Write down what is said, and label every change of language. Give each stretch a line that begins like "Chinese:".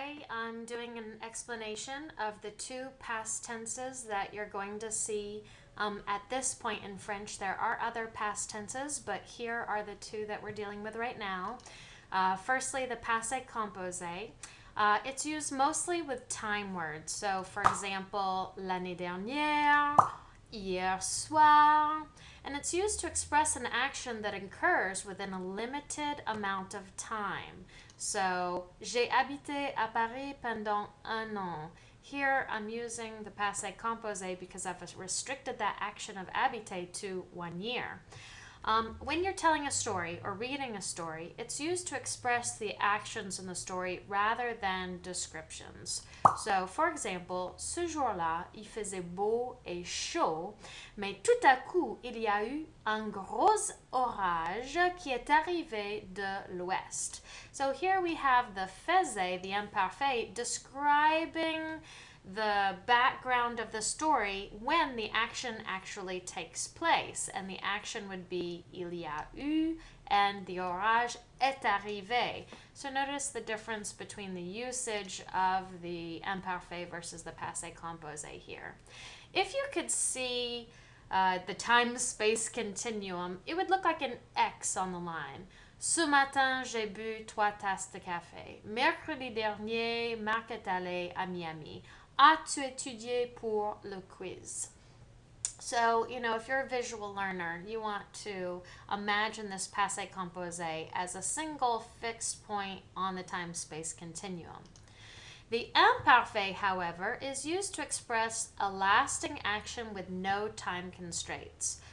English: I'm doing an explanation of the two past tenses that you're going to see at this point in French. There are other past tenses, but here are the two that we're dealing with right now. Firstly, the Passe Compose. It's used mostly with time words. So, for example,
French: l'année dernière, hier soir.
English: And it's used to express an action that occurs within a limited amount of time.
French: So, j'ai habité à Paris pendant un an.
English: Here I'm using the Passé Composé because I've restricted that action of habiter to 1 year. When you're telling a story or reading a story, it's used to express the actions in the story rather than descriptions. So, for example,
French: ce jour-là, il faisait beau et chaud, mais tout à coup, il y a eu un gros orage qui est arrivé de l'ouest.
English: So here we have the faisait, the imparfait, describing the background of the story when the action actually takes place. And the action would be
French: il y a eu
English: and the orage
French: est arrivé.
English: So notice the difference between the usage of the imparfait versus the passé composé here. If you could see the time-space continuum, it would look like an X on the line.
French: Ce matin, j'ai bu 3 tasses de café. Mercredi dernier, Marc est allé à Miami. As-tu étudié pour le quiz?
English: So, if you're a visual learner, you want to imagine this passé composé as a single fixed point on the time-space continuum. The imparfait, however, is used to express a lasting action with no time constraints.